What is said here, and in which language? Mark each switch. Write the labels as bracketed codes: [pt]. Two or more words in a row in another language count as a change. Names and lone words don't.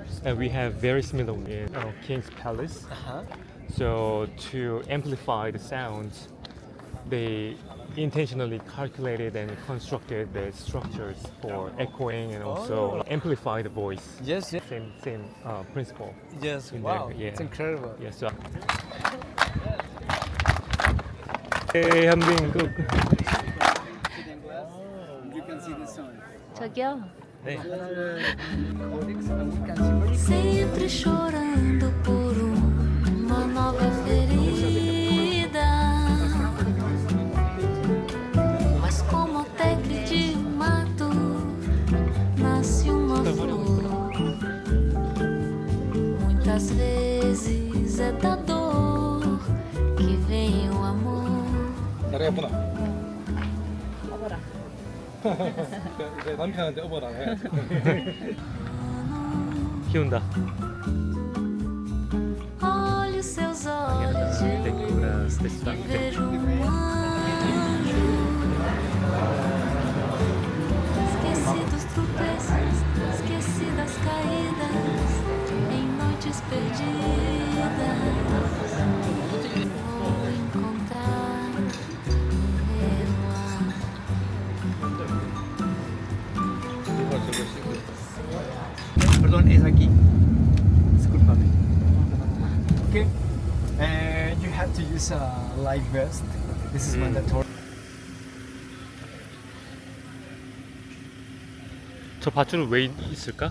[en] And we have very similar in King's Palace. So to amplify the sounds, they intentionally calculated and constructed the structures for echoing and also amplify the voice. yes, yes, Same principle. yes. In Wow, there, yeah. it's incredible. Yes. So. Hey, 한빈국. You can see the sun. [ko] 저기요. 네. [pt] Sempre chorando por uma nova ferida. Mas como tecre de mato nasce uma flor. Muitas vezes é da dor que vem o amor. [ko] 남편한테 어버라 해. 키운다. [pt] Olhe os seus olhos de luz e vejo um anjo. Esqueci dos tropeços, esqueci das caídas, em noites perdidas. Vou encontrar meu amor. [es] Perdón, es aquí. Discúlpame. [en] Okay. You have to use a life vest. This is mandatory. [ko] 저 밧줄은 왜 있을까?